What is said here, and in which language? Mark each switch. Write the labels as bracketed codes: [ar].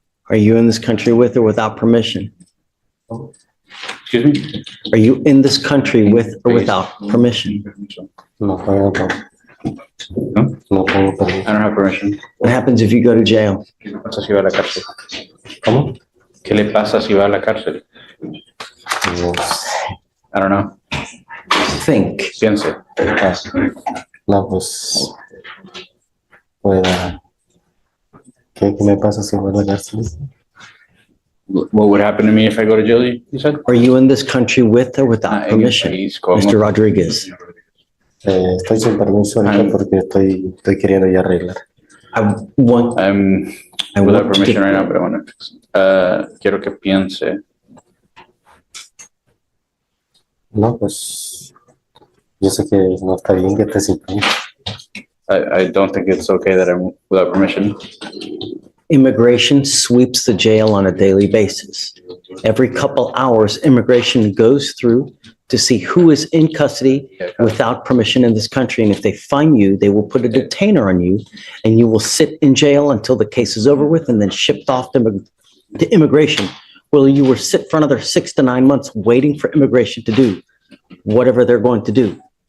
[en] Are you in this country with or without permission? Excuse me? Are you in this country with or without permission? [es] No tengo permiso. [en] I don't have permission. What happens if you go to jail? [es] ¿Qué le pasa si va a la cárcel? ¿Cómo? ¿Qué le pasa si va a la cárcel? [en] I don't know. Think. [es] Piense. No, pues, pueda. ¿Qué me pasa si voy a la cárcel? [en] What would happen to me if I go to jail, you said? Are you in this country with or without permission? Mr. Rodriguez, [es] Estoy sin permiso ahorita porque estoy queriendo ya arreglar. [en] I want I'm without permission right now, but I want to fix it. [es] Quiero que piense. No, pues, yo sé que no está bien que esté sin permiso. [en] I don't think it's okay that I'm without permission. Immigration sweeps the jail on a daily basis. Every couple hours, immigration goes through to see who is in custody without permission in this country. And if they find you, they will put a detainer on you and you will sit in jail until the case is over with and then shipped off to immigration, where you will sit for another 6 to 9 months waiting for immigration to do whatever they're going to do.